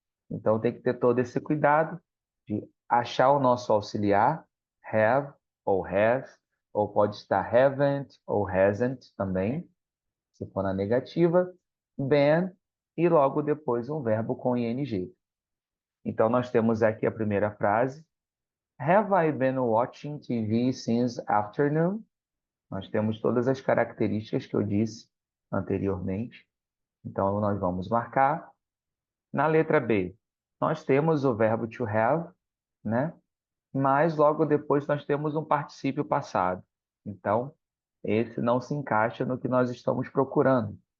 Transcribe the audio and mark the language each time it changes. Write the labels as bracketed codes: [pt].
[pt] Então, tem que ter todo esse cuidado de achar o nosso auxiliar, have ou has, ou pode estar haven't ou hasn't também, se for na negativa, been e logo depois um verbo com ing. Então, nós temos aqui a primeira frase. [en] Have I been watching TV since afternoon? [pt] Nós temos todas as características que eu disse anteriormente. Então, nós vamos marcar. Na letra B, nós temos o verbo to have, né? Mas logo depois nós temos um particípio passado. Então, esse não se encaixa no que nós estamos procurando.